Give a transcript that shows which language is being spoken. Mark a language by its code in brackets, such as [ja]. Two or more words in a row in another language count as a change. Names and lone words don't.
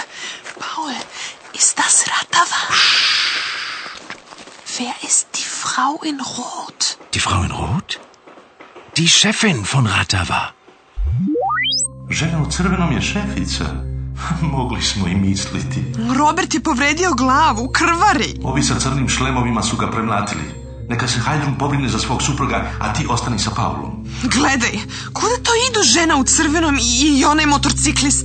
[de] Paul, ist das Ratava? Wer ist die Frau in Rot? Die Frau in Rot? Die Chefin von Ratava. [sr] Žena u crvenom je šefica. Mogli smo i misliti. Robert je povredio glavu, krvari. Ovi sa crnim šlemovima su ga premlatili. Neka se Heidrun pobrine za svog supruga, a ti ostani sa Paulom. Gledaj, kuda to idu žena u crvenom i onaj motorciklista?